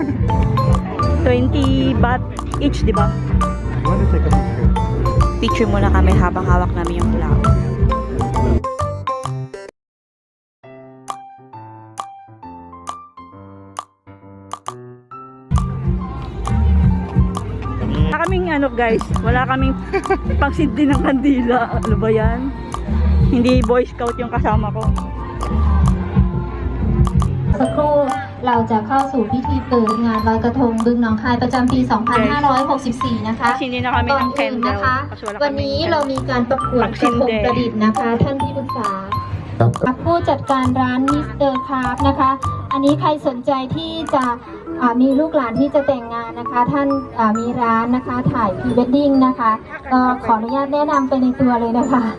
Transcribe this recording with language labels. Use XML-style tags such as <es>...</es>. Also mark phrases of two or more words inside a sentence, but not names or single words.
<en>20 baht each,</en> <tl>di ba?</tl> <en>You want to take a picture?</en> <tl>Picture muna kami habang hawak namin yung flower. Wala kaming ano guys, wala kaming pangsindi ng kandila. Ano ba yan? Hindi Boy Scout yung kasama ko.</tl> <th>สักครู่เราจะเข้าสู่พิธีเปิดงานลอยกระทงบึงหนองคายประจำปี 2564 นะคะ</th> <tl>Hindi na kami</tl> <th>ก่อน</th> <tl>ng</tl> <th>อื่น</th> <tl>candle</tl> <th>นะคะ</th> <tl>kasi wala</tl> <th>วัน</th> <tl>kami</tl> <th>นี้เรามีการประกวดกระทงประดิษฐ์นะคะ ท่านที่ปรึกษาผู้จัดการร้านมิสเตอร์คราฟนะคะ อันนี้ใครสนใจที่จะมีลูกหลานที่จะแต่งงานนะคะ ท่านมีร้านนะคะถ่ายพรีเวดดิ้งนะคะก็ขออนุญาตแนะนำไปในตัวเลยนะคะ</th>